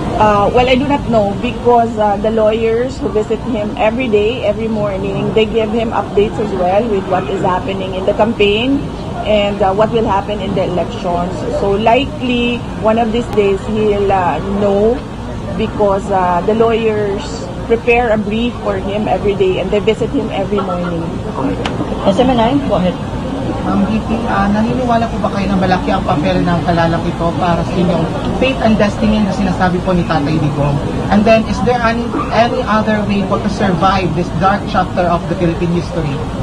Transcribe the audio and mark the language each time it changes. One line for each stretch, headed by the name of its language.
English: Well, I do not know because the lawyers who visit him every day, every morning, they give him updates as well with what is happening in the campaign and what will happen in the elections. So likely, one of these days, he'll know because the lawyers prepare a brief for him every day and they visit him every morning. SM9, go ahead.
Filipino: VP, naniniwala po ba kayo na malaki ang papel ng halalang ito para sa inyong
English: faith and destiny
Filipino: na sinasabi po ni Tatay Digong?
English: And then, is there any other way po to survive this dark chapter of the Philippine history?